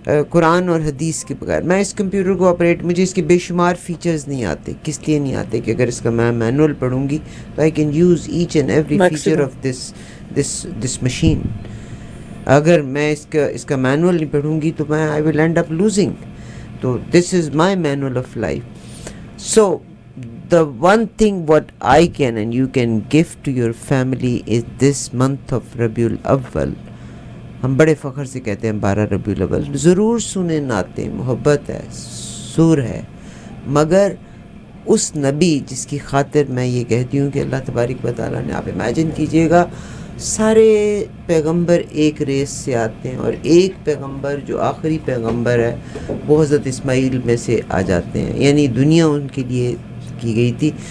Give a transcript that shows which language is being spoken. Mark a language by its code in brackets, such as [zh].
[ur] قرآن اور حدیث کے بغیر میں اس کمپیوٹر کو مجھے اس کے بے شمار فیچرز نہیں آتے۔ کس لیے نہیں آتے؟ کہ اگر اس کا میں مینول پڑھوں گی تو [en] I can use each and every feature of this machine. [ur] اگر میں اس کا مینول نہیں پڑھوں گی تو میں [en] I will end up losing. تو this is my manual of life. So the one thing what I can and you can give to your family is this month of Rabiul Awwal. [ur] ہم بڑے فخر سے کہتے ہیں 12 ربیع الاول. ضرور سنیں نعتیں, محبت ہے, سر ہے, مگر اس نبی جس کی خاطر میں یہ کہتی ہوں کہ اللہ تبارک و تعالیٰ نے, آپ امیجن کیجئے گا سارے پیغمبر ایک ریس سے آتے ہیں اور ایک پیغمبر جو آخری پیغمبر ہے وہ حضرت اسماعیل میں سے آ جاتے ہیں, یعنی دنیا ان کے لیے کی گئی تھی.